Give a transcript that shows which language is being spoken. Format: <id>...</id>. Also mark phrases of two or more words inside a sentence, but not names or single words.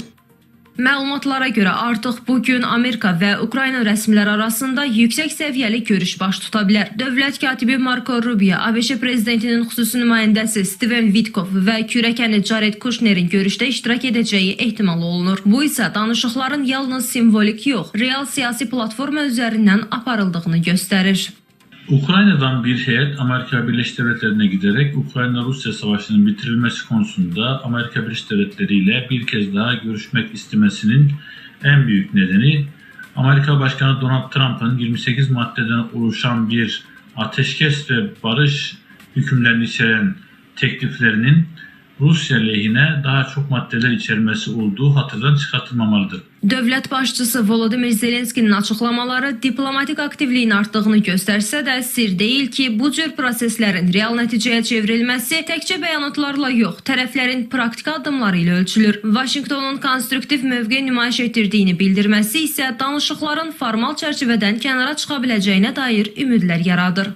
<az>Məlumatlara görə artıq bugün Amerika və Ukrayna rəsmilər arasında yüksək səviyyəli görüş baş tuta bilər. Dövlət katibi Marco Rubio, ABŞ prezidentinin xüsusi nümayəndəsi Steven Witkoff və kürəkəni Jared Kushner'in görüşdə iştirak edəcəyi ehtimal olunur. Bu isə danışıqların yalnız simvolik yox, real siyasi platforma üzərindən aparıldığını göstərir.</az> <tr>Ukrayna'dan bir heyet Amerika Birleşik Devletleri'ne giderek Ukrayna-Rusya savaşının bitirilmesi konusunda Amerika Birleşik Devletleri ile bir kez daha görüşmek istemesinin en büyük nedeni Amerika Başkanı Donald Trump'ın 28 maddeden oluşan bir ateşkes ve barış hükümlerini içeren tekliflerinin Rusya lehine daha çok maddeler içermesi olduğu hatırdan çıkartılmamalıdır.</tr> <az>Dövlət başçısı Volodymyr Zelenskinin açıqlamaları diplomatik aktivliyin artdığını göstərsə də sir deyil ki, bu cür proseslərin real nəticəyə çevrilməsi təkcə bəyanatlarla yox, tərəflərin praktik addımları ilə ölçülür. Vaşinqtonun konstruktiv mövqe nümayiş etdirdiyini bildirməsi isə danışıqların formal çərçivədən kənara çıxa biləcəyinə dair ümidlər yaradır.</az>